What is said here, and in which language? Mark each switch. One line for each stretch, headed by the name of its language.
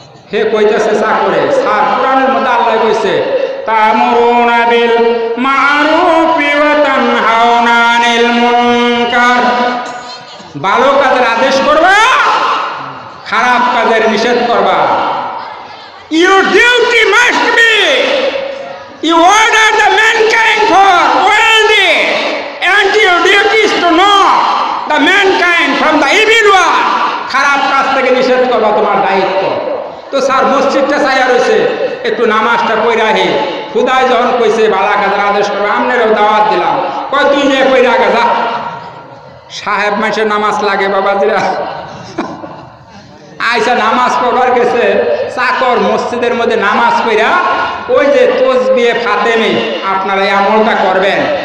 Bangla: হে কইতেছে চাকরে, স্যার কোরআনের মধ্যে আল্লাহ কইছে
Arabic: তা'মুরুনা বিল মা'রুফি ওয়া তানহাউনা আনিল মুনকার,
Bangla: ভালো কাজের আদেশ করবা, খারাপ কাজের নিষেধ করবা।
English: Your duty must be you order the mankind for wealthy, and your duty is to know the mankind from the evil one.
Bangla: খারাপ কাজ থেকে নিষেধ করবা তোমার দায়িত্ব। তো স্যার মসজিদটা চাইয়া রয়েছে, একটু নামাজটা পড়ে আহি, খুদাই যখন কইছে ভালো কাজের আদেশ করবে, আমনেরও দাওয়াত দিলাম, কয় তুই যে পড়ে আগে যা। সাহেব মানুষের নামাজ লাগে বাবাজিরা, আইসা নামাজ পড়বার গেছে, চাকর মসজিদের মধ্যে নামাজ পড়া ওই যে তসবিহে ফাতেমে আপনারা এই আমলটা করবেন।